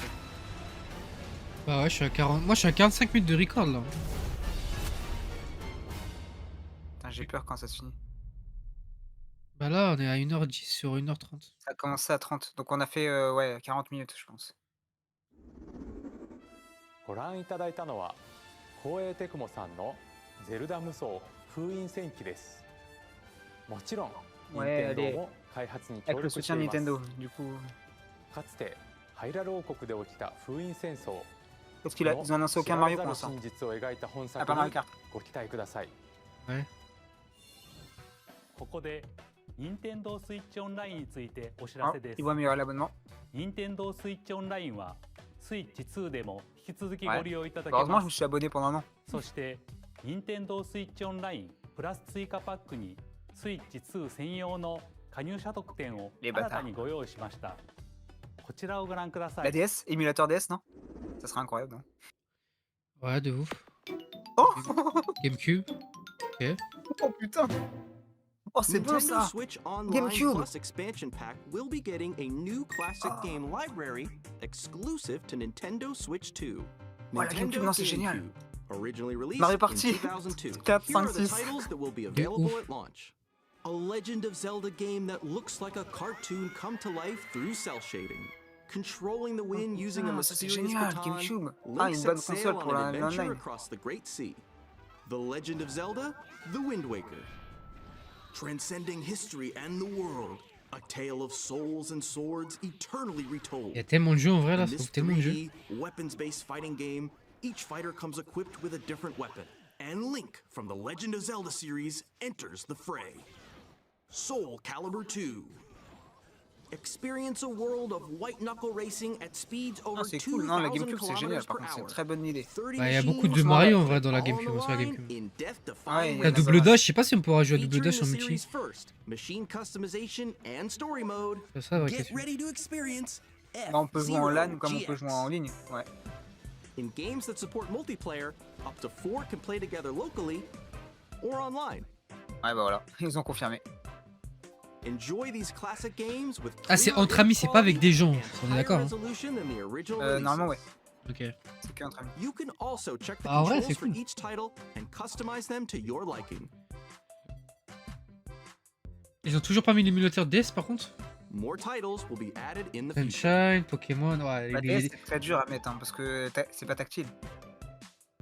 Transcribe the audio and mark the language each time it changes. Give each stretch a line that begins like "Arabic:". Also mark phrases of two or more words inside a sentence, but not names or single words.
French: Bah ouais, je suis à 40. Moi je suis à 45 minutes de record là. Putain, j'ai peur quand ça se finit. Bah là, on est à 1h10 sur 1h30. Ça a commencé à 30, donc on a fait ouais 40 minutes je pense.
Japanese: ご覧いただいたのは光栄テクモさんのゼルダ無双封印戦記です。もちろん
French: Ouais,
Japanese: 任天
French: allez.
Japanese: 堂も開発に協
French: Avec le
Japanese: 力して
French: soutien
Japanese: い
French: de
Japanese: ます。
French: Nintendo, du coup.
Japanese: かつてハイラル王国で起きた封印戦争。
French: Parce qu'ils ont annoncé aucun Mario pour l'instant.
Japanese: 真実を描いた本
French: Ah,
Japanese: 作
French: pas
Japanese: に
French: Mario Kart.
Japanese: ご期待ください。
French: Ouais.
Japanese: ここで任天堂スイッチオンラインについてお知
French: Ah,
Japanese: らせです
French: il。vaut mieux l'abonnement.
Japanese: 任天堂スイッチオンラインはスイッチ2でも引き続きご
French: Ouais.
Japanese: 利用いただけ
French: Heureusement,
Japanese: ま
French: je me
Japanese: す。
French: suis abonné pendant un an.
Japanese: そして任天堂スイッチオンラインプラス追加パックにスイッチ2専用の加入者特典を
French: Les
Japanese: 新
French: bâtards.
Japanese: たにご用意しました。こちらをご覧くださ
French: La
Japanese: い。
French: DS, émulateur DS, non? Ça serait incroyable, non? Ouais, de ouf. Oh GameCube. Ok. Oh putain! Oh, c'est beau
English: Nintendo
French: ça!
English: Switch Online
French: GameCube!
English: Plus Expansion Pack will be getting a new classic game library exclusive to Nintendo Switch 2.
French: Oh, la GameCube, non, c'est génial.
English: GameCube, originally released
French: Mario
English: in
French: Party.
English: 2002.
French: 4,
English: Here are
French: 5,
English: the
French: 6.
English: titles that will be available at launch. A Legend of Zelda game that looks like a cartoon come to life through cell shading. Controlling the wind using a
French: putain, ça, c'est
English: mysterious
French: génial,
English: baton,
French: GameCube.
English: Link
French: Ah, une bonne
English: sets sail
French: console
English: on
French: pour
English: an adventure
French: l'online.
English: across the Great Sea. The Legend of Zelda: The Wind Waker. Transcending history and the world, a tale of souls and swords eternally retold.
French: Il y a tellement de jeux en vrai là,
English: In
French: ça
English: this
French: trouve tellement de jeux.
English: 3D, weapons-based fighting game, each fighter comes equipped with a different weapon, and Link from the Legend of Zelda series enters the fray. Soul Calibur 2. Experience a world of white knuckle racing at speeds over
French: Ah, c'est cool. Non, la
English: 2000
French: GameCube, c'est génial.
English: kilometers
French: Par
English: per
French: contre, c'est une
English: hour.
French: très bonne idée. Bah, il y a beaucoup de Mario en vrai dans la GameCube. Sur la GameCube.
English: In
French: Ouais, il y La en a pas double mal. dash, je sais pas si on pourra jouer à double dash en
English: Featuring the
French: multi.
English: series' first machine customization and story mode.
French: C'est ça la vraie
English: Get
French: question.
English: ready to experience
French: Bah, on peut jouer en LAN comme on peut
English: F-Zero
French: jouer en ligne. Ouais.
English: In games that support multiplayer, up to 4 can play together locally or online.
French: Ouais, bah voilà. Ils ont confirmé.
English: Enjoy these classic games with
French: Ah, c'est
English: clearer
French: entre amis, c'est pas avec des gens.
English: and
French: On est
English: higher
French: d'accord. Hein.
English: resolution than the original
French: Normalement, ouais.
English: releases.
French: Ok. C'est que entre amis.
English: You can also check the
French: Ah, en vrai,
English: controls
French: c'est
English: for
French: cool.
English: each title and customize them to your liking.
French: Ils ont toujours pas mis l'émulateur DS par contre.
English: More titles will be added in the future.
French: Sunshine, Pokémon, ouais. La DS, c'est très dur à mettre hein, parce que c'est pas tactile.